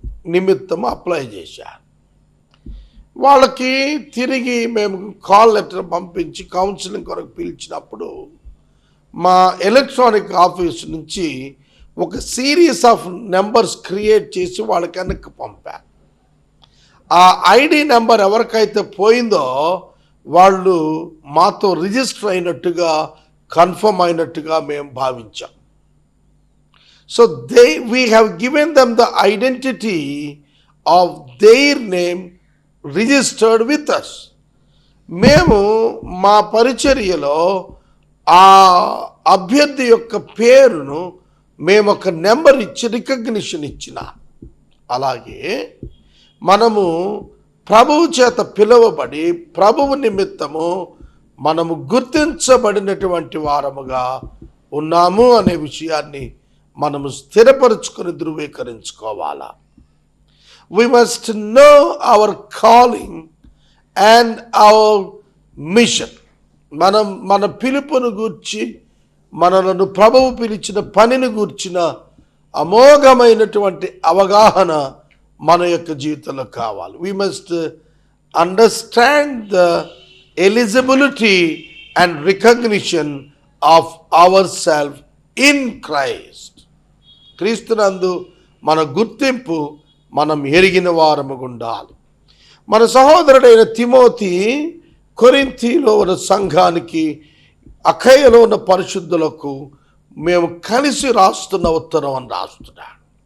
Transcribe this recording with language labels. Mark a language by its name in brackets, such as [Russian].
[Telugu] నిమిత్తం అప్లై చేశారు. వాళ్ళకి తిరిగి మేము కాల్ లెటర్ పంపించి కౌన్సిలింగ్ కొరకు పిలిచినప్పుడు మా ఎలక్ట్రానిక్ ఆఫీస్ నుంచి ఒక సిరీస్ ఆఫ్ నెంబర్స్ క్రియేట్ చేసి వాళ్ళకి వెనక్కి పంపారు. ఆ ఐడి నెంబర్ ఎవరికైతే పోయిందో వాళ్ళు మాతో రిజిస్టర్ అయినట్టుగా, కన్ఫర్మ్ అయినట్టుగా మేము భావించాం. [English] So we have given them the identity of their name registered with us. [Telugu] మేము మా పరిచర్యలో ఆ అభ్యర్థి యొక్క పేరును మేము ఒక నెంబర్ ఇచ్చి రికగ్నిషన్ ఇచ్చిన, అలాగే మనము ప్రభువు చేత పిలువబడి ప్రభువు నిమిత్తము మనము గుర్తించబడినటువంటి వారముగా ఉన్నాము అనే విషయాన్ని మనము స్థిరపరుచుకొని ధృవీకరించుకోవాలా. [English] We must know our calling and our mission. [Telugu] మన పిలుపును గూర్చి, మనలను ప్రభువు పిలిచిన పనిని గూర్చిన అమోఘమైనటువంటి అవగాహన మన యొక్క జీవితంలో కావాలి. [English] We must understand the eligibility and recognition of ourselves in Christ. [Telugu] క్రీస్తునందు మన గుర్తింపు మనం ఎరిగిన వారముగా ఉండాలి. మన సహోదరుడైన తిమోతి కొరింథీలో ఉన్న సంఘానికి, అఖయలో ఉన్న పరిశుద్ధులకు మేము కలిసి రాస్తున్న ఉత్తరం అని రాస్తున్నాడు.